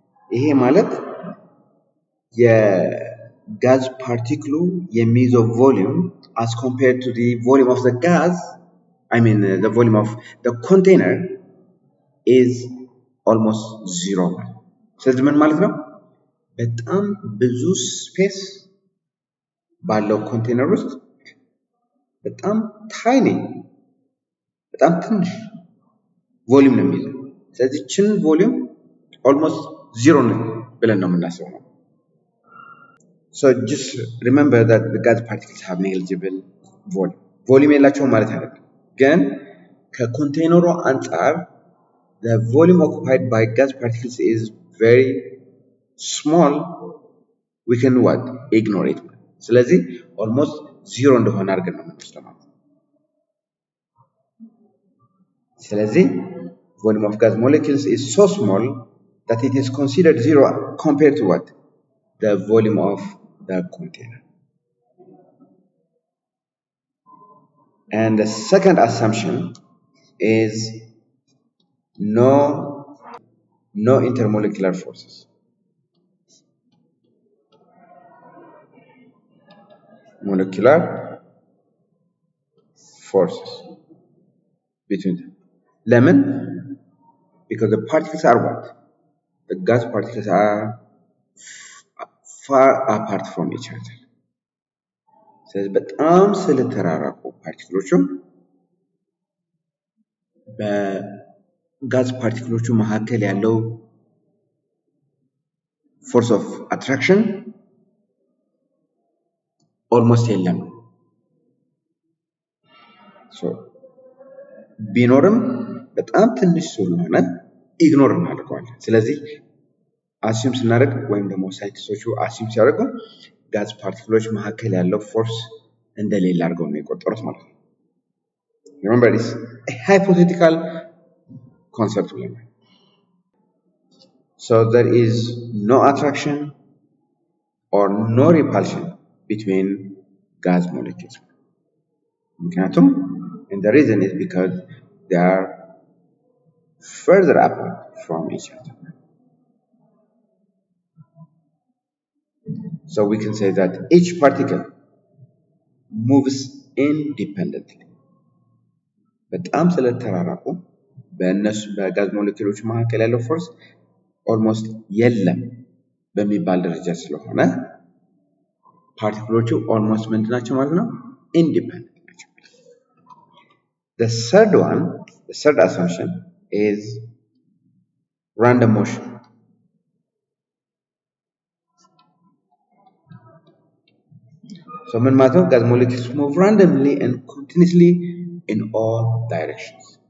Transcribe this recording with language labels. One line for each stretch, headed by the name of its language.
Amharic: ይሄ ማለት የጋዝ ፓርቲክሉ የሚይዘው
English: volume as compared to the volume of the gas, I mean the volume of the container is almost zero.
Amharic: ስለዚህ ምን ማለት ነው? በጣም ብዙ ስፔስ ባለው ኮንቴነር ውስጥ በጣም ታይኒ በጣም ትንሽ ቮሊዩም ነው የሚይዘው። ስለዚህ ችን ቮሊዩም ኦልሞስት ዚሮ ነው ብለን ነው የምናስበው።
English: So just remember that the gas particles have negligible volume.
Amharic: ቮሊዩም የላቸውም ማለት አይደለም፣ ግን ከኮንቴነሩ አንጻር
English: the volume occupied by gas particles is very small. We can what? Ignore it. ስለዚህ almost
Amharic: ዚሮ እንደሆነ አድርገን ነው የምንወስደው ማለት ነው።
English: ስለዚህ volume of gas molecules is so small that it is considered zero compared to what? The volume of the container. And the second assumption is no intermolecular forces. Molecular forces between them. Lemon, because the particles are what? The gas particles are far apart from each other.
Amharic: ስለዚህ በጣም ስለተራራቁ ፓርቲክሎቹ በጋዝ ፓርቲክሎቹ መካከል ያለው ፎርስ ኦፍ አትራክሽን ኦልሞስት የለም። ቢኖርም በጣም ትንሽ ስለሆነ ኢግኖር እናደርገዋለን። ስለዚህ አሲዩም ስናደርግ ወይም ደግሞ ሳይንቲስቶቹ አሲዩም ሲያደርጉ ጋዝ ፓርቲክሎች መካከል ያለው ፎርስ እንደሌለ አድርገው ነው የቆጠሩት ማለት ነው።
English: Remember, it's a hypothetical concept. So there is no attraction or no repulsion between gas molecules.
Amharic: ምክንያቱም
English: and the reason is because they are further apart from each other. So we can say that each particle moves independently.
Amharic: በጣም ስለተራራቁ በእነሱ በጋዝ ሞለኪውሎች መካከል ያለው ፎርስ ኦልሞስት የለም በሚባል ደረጃ ስለሆነ ፓርቲክሎቹ ኦልሞስት ምንድን ናቸው ማለት ነው? ኢንዲፔንደንት ናቸው።
English: The third assumption is random motion. So
Amharic: ምን ማለት ነው?
English: gas molecules move randomly and continuously in all directions.